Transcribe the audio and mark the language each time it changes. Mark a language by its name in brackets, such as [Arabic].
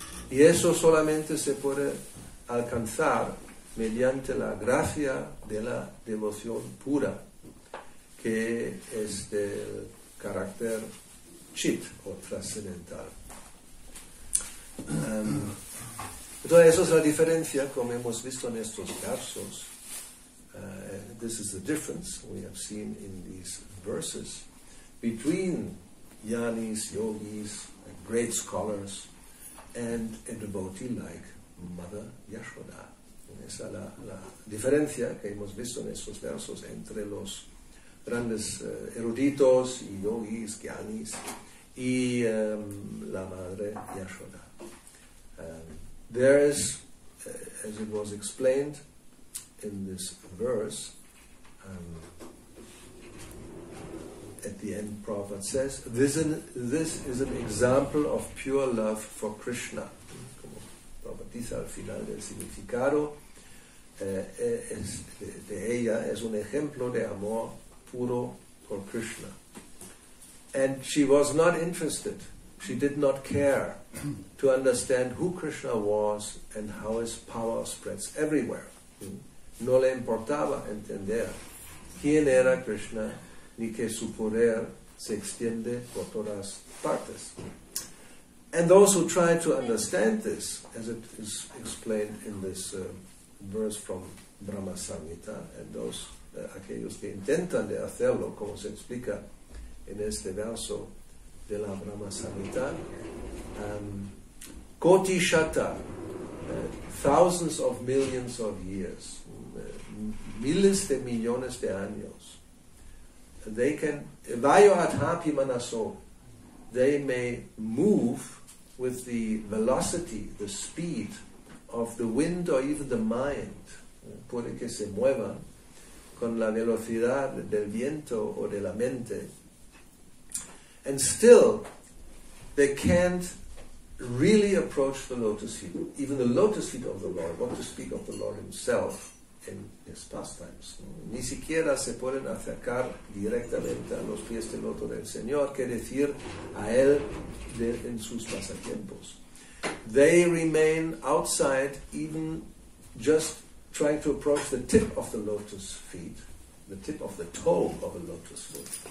[Spanish] Y eso solamente se puede alcanzar mediante la gracia de la devoción pura, que es del carácter chit o trascendental. Entonces, esa es la diferencia, como hemos visto en estos versos. [English] This is the difference we have seen in these verses between Yanis, yogis, great scholars, and a devotee like Mother Yashoda. [Spanish] Esa es la diferencia que hemos visto en estos versos entre los grandes eruditos y yogis, gyanis, y la Madre Yashoda. [English] There is, as it was explained in this verse, at the end, Prabhupada says, this is an example of pure love for Krishna. [Spanish] Como Prabhupada dice al final del significado, de ella es un ejemplo de amor puro por Krishna. [English] And she was not interested, she did not care to understand who Krishna was and how his power spreads everywhere. [Spanish] No le importaba entender quién era Krishna ni que su poder se extiende por todas partes. [English] And those who try to understand this, as it is explained in this verse from Brahma Samhita, and those [Spanish] aquellos que intentan de hacerlo, como se explica en este verso de la Brahma Samhita, [English] Koti Shata, thousands of millions of years, [Spanish] miles de millones de años. [English] They can, [Sanskrit] Vayo Adhapi Manaso, [English] they may move with the velocity, the speed of the wind or even the mind. [Spanish] Puede que se muevan con la velocidad del viento o de la mente. [English] And still, they can't really approach the lotus feet, even the lotus feet of the Lord, what to speak of the Lord himself in his pastimes. [Spanish] Ni siquiera se pueden acercar directamente a los pies del loto del Señor, que decir a él en sus pasatiempos. [English] They remain outside, even just trying to approach the tip of the lotus feet, the tip of the toe of a lotus foot.